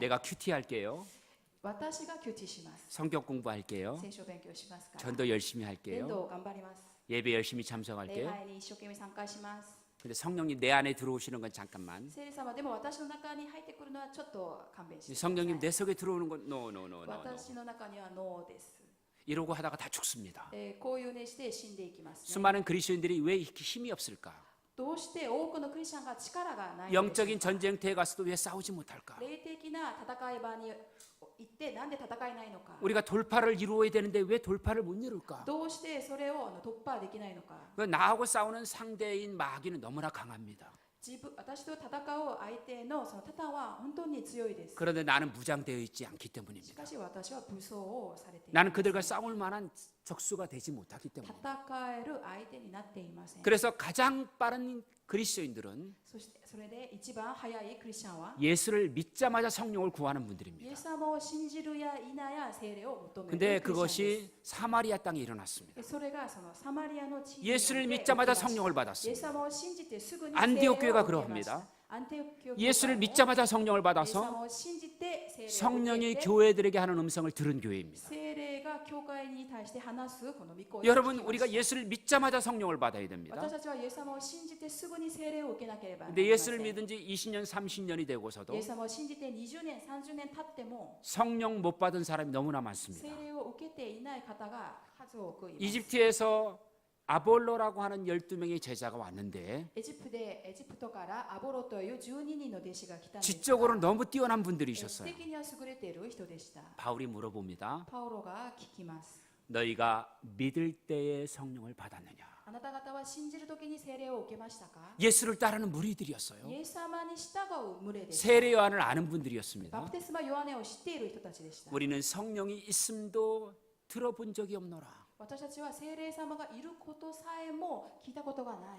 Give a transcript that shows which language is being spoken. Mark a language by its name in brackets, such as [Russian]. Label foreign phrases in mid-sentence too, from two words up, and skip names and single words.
[Korean] 내가 큐티 할게요. [Japanese] 私がキューティーします。 [Korean] 성경 공부할게요. [Japanese] 聖書勉強しますから。 [Korean] 전도 열심히 [Japanese] 伝 [Korean] 할게요. [Japanese] 道頑張ります。 [Korean] 예배 열심히 [Japanese] 礼 [Korean] 참석할게요. [Japanese] 拝に一生懸命参加します。 [Korean] 근데 성령님 내 안에 들어오시는 건 잠깐만. [Japanese] 聖霊様でも私の中に入ってくるのはちょっと勘弁してください。 [Korean] 성령님 내 속에 들어오는 건 [English] no no no no no. [Japanese] 私の中にはノーです。 [Korean] 이러고 하다가 다 죽습니다. [Japanese] こういうねして死んでいきますね。 [Korean] 수많은 그리스도인들이 왜 이렇게 힘이 없을까? [Japanese] どうして多くのクリスチャンが力がないのでしょうか。 [Korean] 영적인 전쟁터에 가서도 왜 싸우지 못할까? [Japanese] 霊的な戦い場に行ってなんで戦えないのか。 [Korean] 우리가 돌파를 이루어야 되는데 왜 돌파를 못 이룰까? [Japanese] どうしてそれを突破できないのか。 [Korean] 나하고 싸우는 상대인 마귀는 너무나 강합니다. [Japanese] 私と戦う相手のそのタタンは本当に強いです。 [Korean] 그런데 나는 무장되어 있지 않기 [Japanese] し [Korean] 때문입니다. [Japanese] かし私は武装をされています。 [Korean] 나는 그들과 싸울 만한 적수가 되지 못하기 때문에. [Japanese] 戦える相手になっていません。 [Korean] 그래서 가장 빠른 그리스도인들은 [Japanese] そしてそれで一番早いクリスチャンは [Korean] 예수를 믿자마자 성령을 구하는 [Japanese] イエ [Korean] 분들입니다. [Japanese] ス様を信じるや否や聖霊を求める [Korean] 근데 [Japanese] クリスチャンです。 [Korean] 그것이 사마리아 땅에 일어났습니다. [Japanese] それがそのサマリアの地域に [Korean] 예수를 [Japanese] おいて [Korean] 믿자마자 [Japanese] 起きました [Korean] 성령을 [Japanese] イエス [Korean] 받았습니다. [Japanese] 様を信じてすぐに [Korean] 안디옥 [Japanese] 聖霊を [Korean] 교회가 [Japanese] 受けました 。 アンテオク教会も [Korean] 예수를 믿자마자 성령을 [Japanese] イエス [Korean] 받아서 [Japanese] 様を信じて聖霊を受 [Korean] 성령이 [Japanese] けて [Korean] 교회들에게 하는 음성을 들은 교회입니다. [Japanese] 聖霊が教会に対して話すこの御声を聞き [Korean] 여러분 [Japanese] ました [Korean] 우리가 예수를 믿자마자 성령을 받아야 됩니다. [Japanese] 私たちはイエス様を信じてすぐに聖霊を受けなければなり [Korean] 근데 [Japanese] ませ [Korean] 예수를 [Japanese] ん。 [Korean] 믿은 지 20년, 30년이 되고서도 [Japanese] イエス様を信じて20年、30年経っても [Korean] 성령 못 받은 사람이 너무나 많습니다. [Japanese] 聖霊を受けていない方が数多くいます。 [Korean] 이집트에서 아볼로라고 하는 12명의 제자가 왔는데 [Japanese] エジプトからアボロという12人の弟子が来たんですが [Korean] 지적으로 너무 뛰어난 [Japanese] 知 [Korean] 분들이셨어요. [Japanese] 的には優れている人でした。 [Korean] 바울이 물어봅니다. [Japanese] パウロが聞きます。 [Korean] 너희가 믿을 때에 성령을 받았느냐? [Japanese] あなた方は信じる時に聖霊を受けましたか？ [Korean] 예수를 따르는 무리들이었어요. [Japanese] イエス様に従う群れでした。 [Korean] 세례 요한을 아는 [Japanese] バ [Korean] 분들이었습니다. [Japanese] プテスマヨハネを知っている人たちでした。 [Korean] 우리는 성령이 있음도 들어본 적이 없노라. [Japanese] 私たちは聖霊様がいることさえも聞いたことがない。